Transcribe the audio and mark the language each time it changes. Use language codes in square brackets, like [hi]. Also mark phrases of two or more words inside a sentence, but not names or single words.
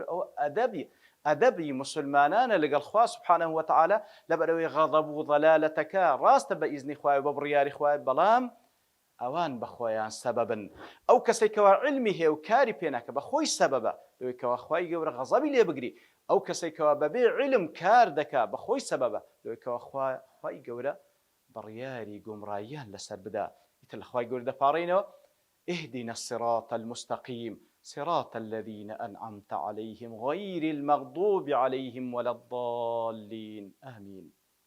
[ckb] ئەوە ئەدەبی مسلمانانە لەگەڵ خوا [ar] سبحانه وتعالى، [ckb] لەبەرەوەی غەضەب و ضەلالەتەکە ڕاستە بە ئیزنی خوایە بە بڕیاری خوایە، بەڵام ئەوان بەخۆیان سەبەبن. ئەو کەسێکەوە علمی هەیە و کاری پێناکە بەخۆی سەبەبە، لەوەیکەوە خوای گەورە غەزەبی لێ بگری. ئەو کەسێکەوە بەبێ علم کار دەکا بەخۆی سەبەبە، لەوەیکەوە خوای گەورە بڕیاری گومڕاییان لەسەر بدا. ئیتر لە خوای گەورە دەپاڕینەوە [ar] اهدنا الصراط المستقيم صراط الذين أنعمت عليهم غير المغضوب عليهم ولا الضالين آمين.